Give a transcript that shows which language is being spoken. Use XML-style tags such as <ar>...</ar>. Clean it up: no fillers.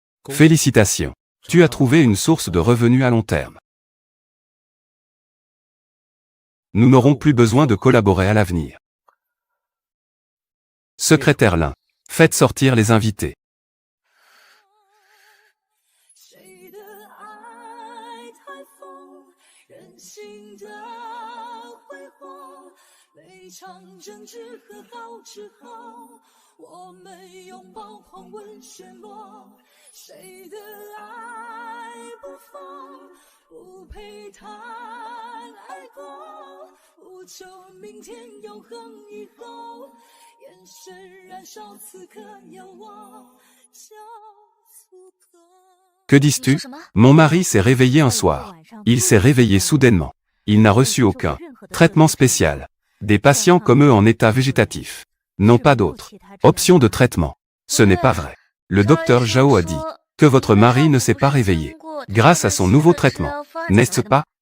<fr>Félicitations. Tu as trouvé une source de revenus à long terme. Nous n'aurons plus besoin de collaborer à l'avenir. Secrétaire Lin. Faites sortir les invités.</fr> <zh>谁的爱太疯，任性的挥霍，每场争执和好之后，我们拥抱狂吻暄落。谁的爱不疯，不配谈爱过，不求明天永恒以后，眼神燃烧此刻有我，就足够。</zh> <fr>Que dis-tu? Mon mari s'est réveillé un soir. Il s'est réveillé soudainement. Il n'a reçu aucun traitement spécial. Des patients comme eux en état végétatif n'ont pas d'autre option de traitement. Ce n'est pas vrai. Le docteur Zhao a dit que votre mari ne s'est pas réveillé grâce à son nouveau traitement. N'est-ce pas?</fr>